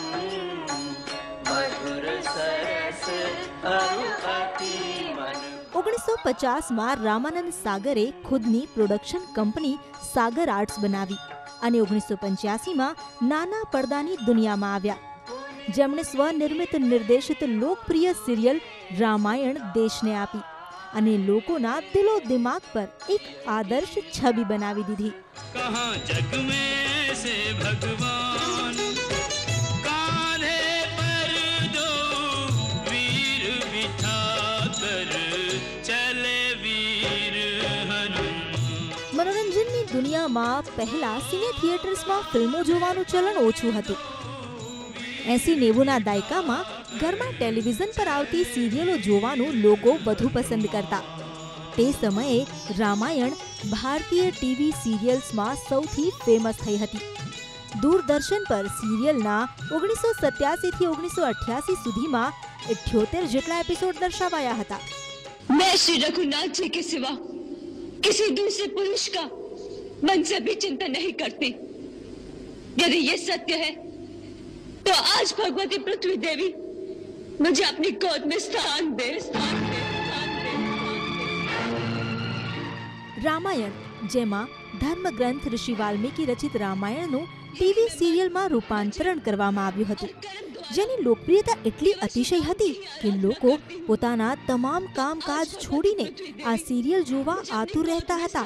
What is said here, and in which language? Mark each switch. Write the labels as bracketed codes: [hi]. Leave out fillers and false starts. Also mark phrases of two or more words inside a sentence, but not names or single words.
[gu] 19 1950માં રામાનંદ સાગરે ખુદની પ્રોડક્શન કંપની સાગર આર્ટ્સ બનાવી અને 1985માં નાના પડદાની દુનિયામાં આવ્યા, જેમણે સ્વનિર્મિત નિર્દેશિત લોકપ્રિય સિરિયલ રામાયણ દેશને આપી અને લોકોના દિલો દિમાગ પર એક આદર્શ છબી બનાવી દીધી. [hi] कहाँ जग में से भगवान कान्हे पर दो वीर बिठा कर चले वीर हनुमान. [gu] મનોરંજનની દુનિયામાં પહેલા સિને થિયેટર્સમાં ફિલ્મો જોવાનું ચલણ ઓછું હતું. 80-90ના દાયકામાં ઘરમાં ટેલિવિઝન પર આવતી સિરિયલો જોવાનું લોકો વધુ પસંદ કરતા. તે સમયે રામાયણ ભારતીય ટીવી સિરિયલ્સમાં સૌથી ફેમસ થઈ હતી. દૂરદર્શન પર સિરિયલના 1987 થી 1988 સુધીમાં 78 જેટલા એપિસોડ દર્શાવાયા હતા. [hi] मैं श्री रघुनाथ जी के सिवा किसी दूसरे पुरुष का मन से भी चिंता नहीं करती. यदि ये सत्य है तो आज भगवती पृथ्वी देवी मुझे अपनी गोद में स्थान दे. [gu] રામાયણ, જેમાં ધર્મગ્રંથ ઋષિ વાલ્મીકી રચિત રામાયણનું ટીવી સિરિયલમાં રૂપાંતરણ કરવામાં આવ્યું હતું, જેની લોકપ્રિયતા એટલી અતિશય હતી કે લોકો પોતાના તમામ કામકાજ છોડીને આ સિરિયલ જોવા આતુર રહેતા હતા.